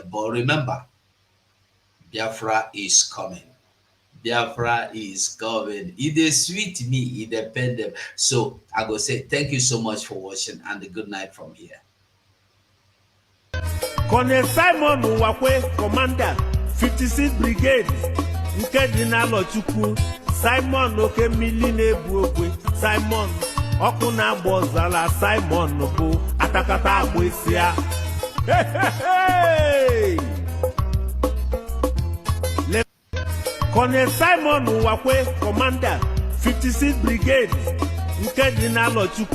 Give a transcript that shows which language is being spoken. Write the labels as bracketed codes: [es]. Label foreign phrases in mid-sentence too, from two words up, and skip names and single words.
[en] But remember, Biafra is coming. Biafra is coming. It is sweet me, it depends. So I go say thank you so much for watching and a good night from here. Colonel Simon Wakwe, Commander, 56th Brigade, Nkedina Lochukwu, Simon Oke Miline Buokwe, Simon Okuna Bozala, Simon Oku, Atakata Abwesia. Hey! Colonel Simon Wakwe, Commander, 56th Brigade, Nkedina Lochukwu.